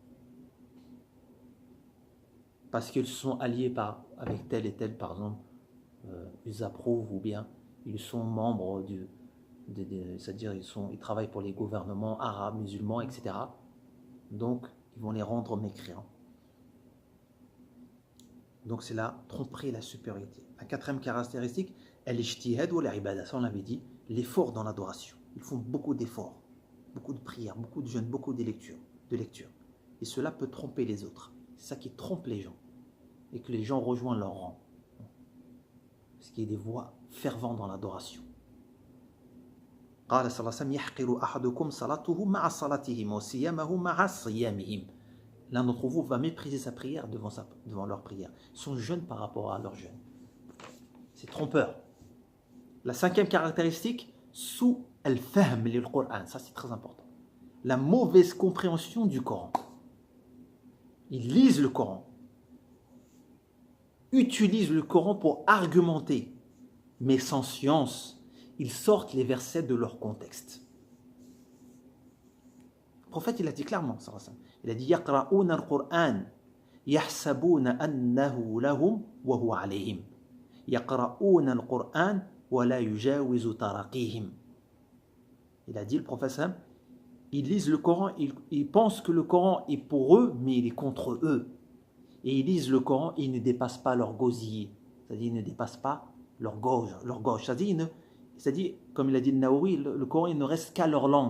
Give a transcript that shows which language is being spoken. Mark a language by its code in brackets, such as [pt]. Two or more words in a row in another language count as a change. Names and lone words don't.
[fr] Parce qu'ils sont alliés avec tel et tel, par exemple, ils approuvent ou bien ils sont membres c'est-à-dire ils travaillent pour les gouvernements arabes, musulmans, etc. Donc, ils vont les rendre mécréants. Donc, c'est la tromperie et la supériorité. La quatrième caractéristique, [ar] الاجتهاد والعبادة. [fr] Ça, on l'avait dit, l'effort dans l'adoration. Ils font beaucoup d'efforts, beaucoup de prières, beaucoup de jeûnes, beaucoup de lectures. Et cela peut tromper les autres. C'est ça qui trompe les gens. Et que les gens rejoignent leur rang. Parce qu'il y a des voix ferventes dans l'adoration. [ar] قال صلى الله عليه وسلم يحقر أحدكم صلاته مع صلاتهم وصيامه مع صيامهم. [fr] L'un d'entre vous va mépriser sa prière devant leur prière. Ils sont jeunes par rapport à leur jeûne. C'est trompeur. La cinquième caractéristique, sous [ar] الفهم للقرآن. [fr] Ça, c'est très important. La mauvaise compréhension du Coran. Ils lisent le Coran. Utilisent le Coran pour argumenter. Mais sans science, ils sortent les versets de leur contexte. Le prophète, il a dit clairement, il a dit [ar] يقرؤون القرآن يحسبون أنه لهم وهو عليهم. يقرؤون القرآن ولا يجاوز تراقيهم. [fr] Il a dit, le prophète, ils lisent le Coran, ils pensent que le Coran est pour eux, mais il est contre eux. Et ils lisent le Coran, ils ne dépassent pas leur gosier. C'est-à-dire, ils ne dépassent pas leur gorge. C'est-à-dire, comme il a dit le Nawawi, le Coran, il ne reste qu'à leur langue.